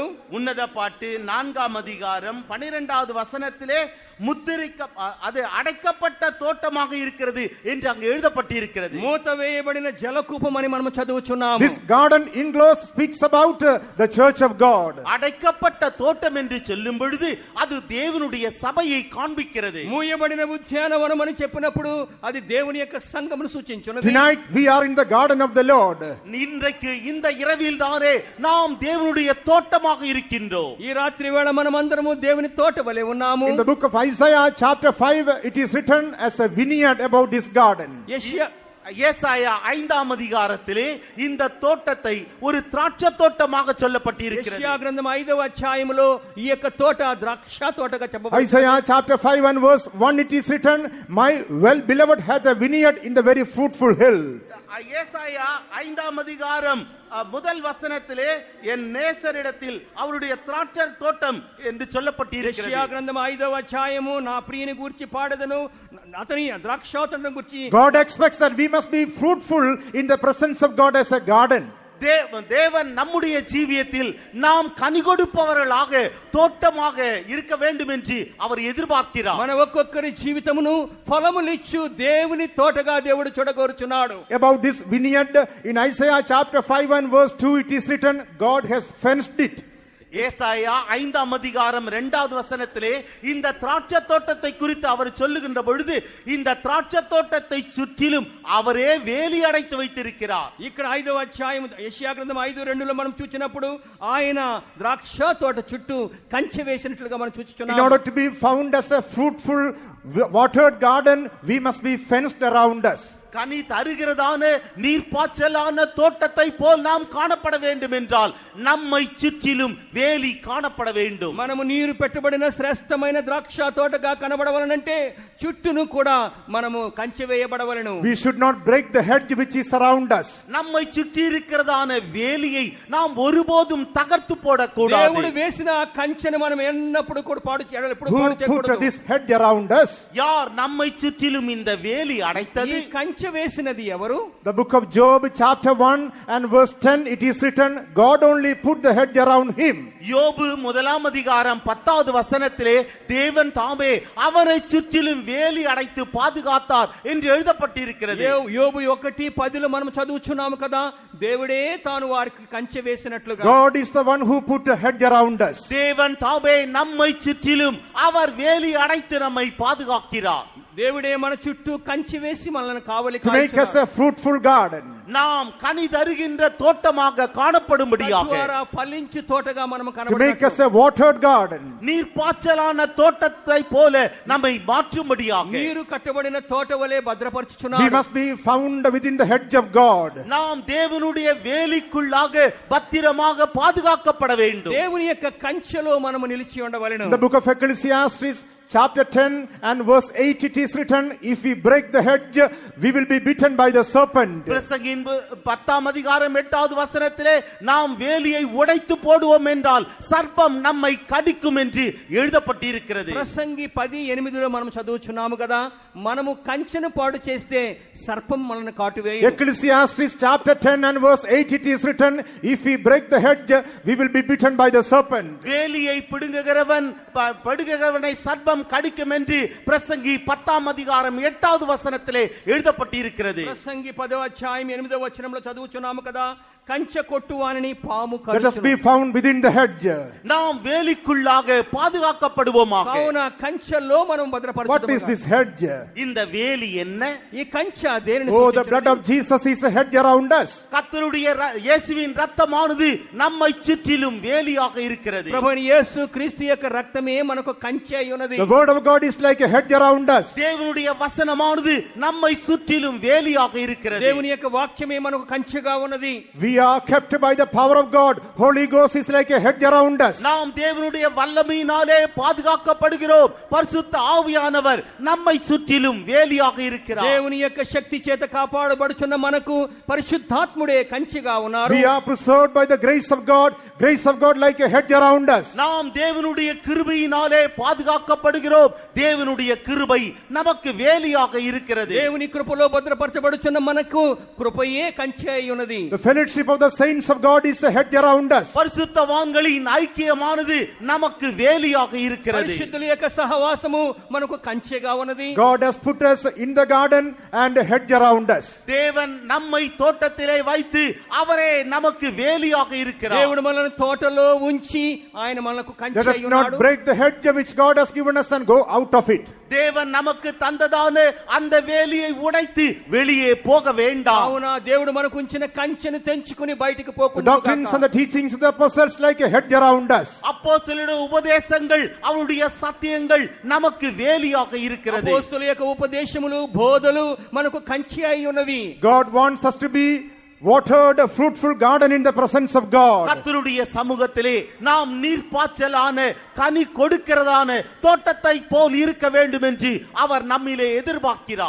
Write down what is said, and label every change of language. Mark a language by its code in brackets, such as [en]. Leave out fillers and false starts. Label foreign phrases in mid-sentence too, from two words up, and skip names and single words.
[ta] ఉన్నத பாட்டு 4ஆம் அதிகாரம் 12வது வசனத்திலே முத்திரிக்க அது அடைக்கப்பட்ட தோட்டமாக இருக்கிறது என்று அங்கு எழுதப்பட்டிருக்கிறது. [te] మూత వేయబడిన జలకూపం అని మనము చదువుచున్నాము. [en] This garden enclosed speaks about the church of God. [ta] அடைக்கப்பட்ட தோட்டம் என்று சொல்லும் பொழுது அது தேவனுடைய சபையை காண்பிக்கிறது. [te] మూయబడిన ఉద్యానవనం అని చెప్పినప్పుడు అది దేవుని యొక్క సంఘమును సూచించున్నది. [en] Tonight we are in the garden of the Lord. [ta] இன்றைக்கு இந்த இரவில் தானே நாம் தேவனுடைய தோட்டமாக இருக்கின்றோம். [te] ఈ రాత్రి వేళ మనమందరము దేవుని తోట వలె ఉన్నాము. [en] In the book of Isaiah chapter 5 it is written as a vineyard about this garden. [ta] ஏசாயா 5ஆம் அதிகாரத்திலே இந்த தோட்டத்தை ஒரு திராட்சை தோட்டமாக சொல்லப்பட்டிருக்கிறது. [te] యెషయా గ్రంథం 5వ అధ్యాయములో ఈ యొక్క తోట ద్రాక్ష తోటగా చెప్పబడింది. [en] Isaiah chapter 5 and verse 1 it is written, my well beloved hath a vineyard in the very fruitful hill. [ta] ஏசாயா 5ஆம் அதிகாரம் முதல் வசனத்திலே என் நேசரிடத்தில் அவருடைய திராட்சை தோட்டம் என்று சொல்லப்பட்டிருக்கிறது. [te] యెషయా గ్రంథం 5వ అధ్యాయము నా ప్రియుని గూర్చి పాడెదను అతని ద్రాక్ష తోటను గూర్చి. [en] God expects that we must be fruitful in the presence of God as a garden. [ta] தேவன் நம்முடைய ஜீவியத்தில் நாம் கனி கொடுப்பவர்களாக தோட்டமாக இருக்க வேண்டும் என்று அவர் எதிர்பார்க்கிறார். [te] మన ఒక్కొక్కరి జీవితమును ఫలములిచ్చు దేవుని తోటగా దేవుడు చూడగోరుచున్నాడు. [en] About this vineyard in Isaiah chapter 5 and verse 2 it is written, God has fenced it. [ta] ஏசாயா 5ஆம் அதிகாரம் 2வது வசனத்திலே இந்த திராட்சை தோட்டத்தை குறித்து அவர் சொல்லுகின்ற பொழுது இந்த திராட்சை தோட்டத்தை சுற்றிலும் அவரே வேலி அடைத்து வைத்திருக்கிறார். [te] ఇక్కడ 5వ అధ్యాయం యెషయా గ్రంథం 5:2లో మనం చూచినప్పుడు ఆయన ద్రాక్ష తోట చుట్టూ కంచె వేసినట్లుగా మనం చూస్తున్నాం. [en] In order to be found as a fruitful watered garden, we must be fenced around us. [ta] கனி தருகிறதான நீர்ப்பாய்ச்சலான தோட்டத்தை போல் நாம் காணப்பட வேண்டும் என்றால் நம்மை சுற்றிலும் வேலி காணப்பட வேண்டும். [te] మనము నీరు పెట్టబడిన శ్రేష్టమైన ద్రాక్ష తోటగా కనబడవలనంటే చుట్టూను కూడా మనము కంచె వేయబడవలెను. [en] We should not break the hedge which is around us. [ta] நம்மை சுற்றி இருக்கிறதான வேலியை நாம் ஒருபோதும் தகர்த்து போடக்கூடாது. [te] దేవుడు వేసిన ఆ కంచెను మనం ఎన్నప్పుడు కూడా పాడు చేయకూడదు. [en] Who put this hedge around us? [ta] யார் நம்மை சுற்றிலும் இந்த வேலி அடைத்தது? [te] ఈ కంచె వేసినది ఎవరు? [en] The book of Job chapter 1 and verse 10 it is written, God only put the hedge around him. [ta] யோபு 1ஆம் அதிகாரம் 10வது வசனத்திலே தேவன் தாமே அவரை சுற்றிலும் வேலி அடைத்து பாதுகாத்தார் என்று எழுதப்பட்டிருக்கிறது. [te] యోబు 1:10లో మనం చదువుచున్నాము కదా, దేవుడే తాను వారికి కంచె వేసినట్లుగా [en] God is the one who put a hedge around us. [ta] தேவன் தாமே நம்மை சுற்றிலும் அவர் வேலி அடைத்து நம்மை பாதுகாக்கிறார். [te] దేవుడే మన చుట్టూ కంచె వేసి మనల్ని కావలి [en] To make us a fruitful garden. [ta] நாம் கனி தருகின்ற தோட்டமாக காணப்படும்படியாக, [te] ఫలించు తోటగా మనం [en] To make us a watered garden. [ta] நீர்ப்பாய்ச்சலான தோட்டத்தை போல நம்மை மாற்றும்படியாக, [te] నీరు కట్టబడిన తోట వలె భద్రపరచుచున్నాడు. [en] We must be found within the hedge of God. [ta] நாம் தேவனுடைய வேலிக்குள்ளாக பத்திரமாக பாதுகாக்கப்பட வேண்டும். [te] దేవుని యొక్క కంచెలో మనము నిలిచి ఉండవలెను. [en] In the book of Ecclesiastes, chapter 10 and verse 8, it is written, if we break the hedge, we will be bitten by the serpent. [ta] பிரசங்கின் 10ஆம் அதிகாரம் 8வது வசனத்திலே நாம் வேலியை உடைத்து போடுவோம் என்றால் சர்ப்பம் நம்மை கடிக்கும் என்று எழுதப்பட்டிருக்கிறது. [te] ప్రసంగి 10:8లో మనం చదువుచున్నాము కదా, మనము కంచెను పాడు చేస్తే సర్పం మనల్ని కాటువేయు. [en] Ecclesiastes chapter 10 and verse 8, it is written, if we break the hedge, we will be bitten by the serpent. [ta] வேலியை பிடுங்குகிறவனை சர்ப்பம் கடிக்கும் என்று பிரசங்கி 10ஆம் அதிகாரம் 8வது வசனத்திலே எழுதப்பட்டிருக்கிறது. [te] ప్రసంగి 10వ అధ్యాయం 8వ వచనంలో చదువుచున్నాము కదా, కంచె కొట్టువానిని పాము [en] Let us be [te] కరుచును. [en] found within the hedge. [ta] நாம் வேலிக்குள்ளாக பாதுகாக்கப்படுவோமாக. [te] కావున కంచెలో మనం [en] What is [te] భద్రపరచబడతాము. [en] this hedge? [ta] இந்த வேலி என்ன? [te] ఈ కంచె దేనిని [en] Oh, the [te] సూచించున్నది? [en] blood of Jesus is a hedge around us. [ta] கர்த்தருடைய இயேசுவின் இரத்தமானது நம்மை சுற்றிலும் வேலியாக இருக்கிறது. [te] ప్రభువైన యేసు క్రీస్తు యొక్క రక్తమే మనకు కంచె అయి ఉన్నది. [en] The word of God is like a hedge around us. [ta] தேவனுடைய வசனமானது நம்மை சுற்றிலும் வேலியாக இருக்கிறது. [te] దేవుని యొక్క వాక్యమే మనకు కంచెగా ఉన్నది. [en] We are kept by the power of God. Holy Ghost is like a hedge around us. [ta] நாம் தேவனுடைய வல்லமையினாலே பாதுகாக்கப்படுகிறோம். பரிசுத்த ஆவியானவர் நம்மை சுற்றிலும் வேலியாக இருக்கிறார். [te] దేవుని యొక్క శక్తి చేత కాపాడబడుచున్న మనకు పరిశుద్ధాత్ముడే కంచెగా ఉన్నారు. [en] We are preserved by the grace of God. Grace of God like a hedge around us. [ta] நாம் தேவனுடைய கிருபையினாலே பாதுகாக்கப்படுகிறோம். தேவனுடைய கிருபை நமக்கு வேலியாக இருக்கிறது. [te] దేవుని కృపలో భద్రపరచబడుచున్న మనకు కృపయే కంచె అయి ఉన్నది. [en] The fellowship of the saints of God is a hedge around us. [ta] பரிசுத்தவான்களின் ஐக்கியமானது நமக்கு வேலியாக இருக்கிறது. [te] పరిశుద్ధుల యొక్క సహవాసము మనకు కంచెగా ఉన్నది. [en] God has put us in the garden and a hedge around us. [ta] தேவன் நம்மை தோட்டத்திலே வைத்து அவரே நமக்கு வேலியாக இருக்கிறார். [te] దేవుడు మనల్ని తోటలో ఉంచి ఆయన మనకు కంచె [en] Let us [te] అయి ఉన్నాడు. [en] not break the hedge which God has given us and go out of it. [ta] தேவன் நமக்கு தந்ததான அந்த வேலியை உடைத்து வெளியே போக வேண்டாம். [te] కావున దేవుడు మనకు ఉంచిన కంచెను తెంచుకుని బయటికి [en] The [te] పోకుండా [en] doctrines and the teachings of the apostles like a hedge around us. [ta] அப்போஸ்தலருடைய உபதேசங்கள் அவருடைய சத்தியங்கள் நமக்கு வேலியாக இருக்கிறது. [te] అపోస్తలుల యొక్క ఉపదేశములు బోధలు మనకు కంచె అయి ఉన్నవి. [en] God wants us to be watered, a fruitful garden in the presence of God. [ta] கர்த்தருடைய சமூகத்திலே நாம் நீர்ப்பாய்ச்சலான கனி கொடுக்கிறதான தோட்டத்தை போல் இருக்க வேண்டும் என்று அவர் நம்மிலே எதிர்பார்க்கிறார்.